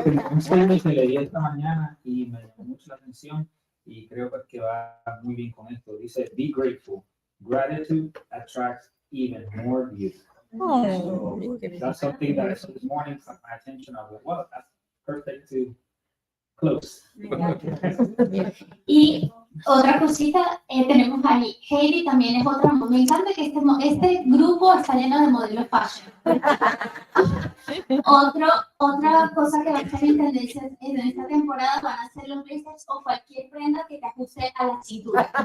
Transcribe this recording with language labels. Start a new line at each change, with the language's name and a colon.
Spanish: Un sueño que leí esta mañana y me llamó mucho la atención y creo que va muy bien con esto. Dice,
English: be grateful. Gratitude attracts even more beauty. So that's something that this morning caught my attention. I was like, well, that's perfect to close.
Spanish: Y otra cosita, tenemos ahí, Hailey también es otra, me encanta que este grupo está lleno de modelos fashion. Otra cosa que va a estar en tendencia en esta temporada van a ser los blazers o cualquier prenda que te ajuste a la cintura.